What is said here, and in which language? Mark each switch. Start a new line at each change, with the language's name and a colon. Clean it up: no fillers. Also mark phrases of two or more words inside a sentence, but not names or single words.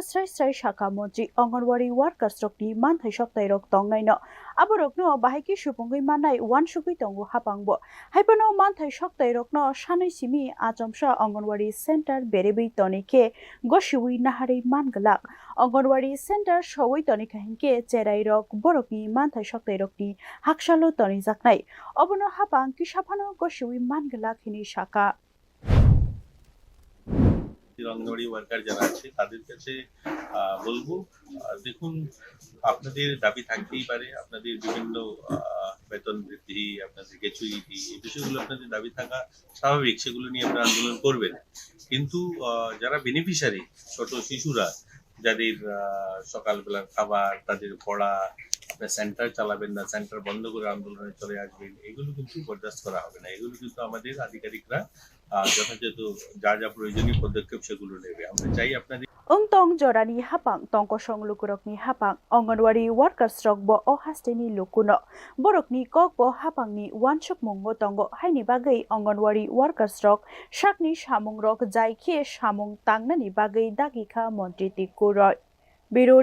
Kok Borok: srai shakha Mantri Anganwadi Workersrokni manthai shoktai rok tongnai no aborokno bahaike supungui manai wansugui tongo hapangbo haibano manthai shoktai rokno sanai simi achomsa Anganwadi Center berebei tonike goshiwi nahari mangwlak Anganwadi Center showui tonika hinke Cherairokno borokni manthai shoktai rokni haksalo tonijaknai obono hapang kisafano goshiwi mangwlak hini shaka
Bangla: অঙ্গনওয়াড়ি ওয়ার্কার যারা আছে তাদের কাছে বলবো দেখুন আপনাদের দাবি থাকতেই পারে আপনাদের বিভিন্ন বেতন বৃদ্ধি আপনাদের গ্র্যাচুইটি এই বিষয়গুলো আপনাদের দাবি থাকা স্বাভাবিক সেগুলো নিয়ে আপনারা আন্দোলন করবেন কিন্তু যারা বেনিফিশিয়ারি ছোট শিশুরা যাদের সকালবেলার খাবার তাদের পড়া আপনার সেন্টার চালাবেন না সেন্টার বন্ধ করে আন্দোলনে চলে আসবেন এগুলো কিন্তু বরদাস্ত করা হবে না এগুলো কিন্তু আমাদের আধিকারিকরা যথাযথ যা প্রয়োজনীয় পদক্ষেপ সেগুলো নেবে আমরা চাই আপনাদের
Kok Borok: Tong jorani hapang tongkosong lukurokni hapang Anganwadi Workersrok bo o hasteni lukuno borokni kok bo hapangni wansuk mungo tongo haini bagai Anganwadi Workersrok sakni samungrok jaikhe samung tangnani bagai dagikha Mantri tingkuroi